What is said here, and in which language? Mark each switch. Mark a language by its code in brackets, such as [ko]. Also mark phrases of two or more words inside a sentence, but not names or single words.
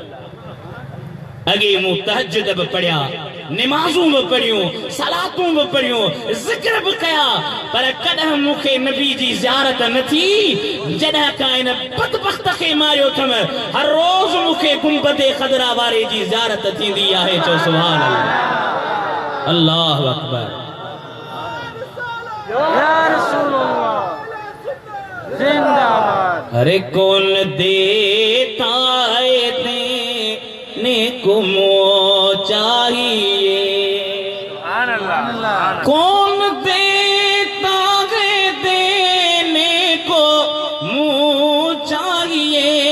[sd] अगे मूं तहज्जुद बि पढ़िया, निमाज़ूं बि पढ़ियूं, सलातूं बि पढ़ियूं, ज़िक्र बि कया, पर कॾहिं मूंखे नबी जी ज़ियारत न थी। जॾहिं खां हिन बदबख़्त खे मारियो अथमि, हर रोज़ मूंखे गुंबदे ख़दरा वारे जी ज़ियारत थींदी आहे। [ar] चओ سبحان الله الله أكبر. يا رسول الله जिंदाबाद। [hi] अरे कौन देता है देने को मुँह चाहिए, कौन देता है देने को मुँह चाहिए,